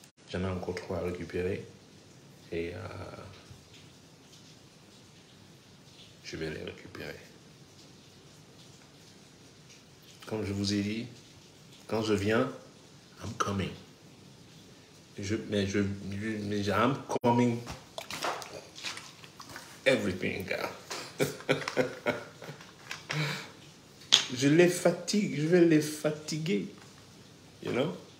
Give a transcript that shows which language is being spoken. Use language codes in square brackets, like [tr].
[fr] J'en ai encore 3 à récupérer. Et je vais les récupérer. Comme je vous ai dit, quand je viens, [en] I'm coming. Mais I'm coming everything, gars. [fr] Je les fatigue, je vais les fatiguer. You know?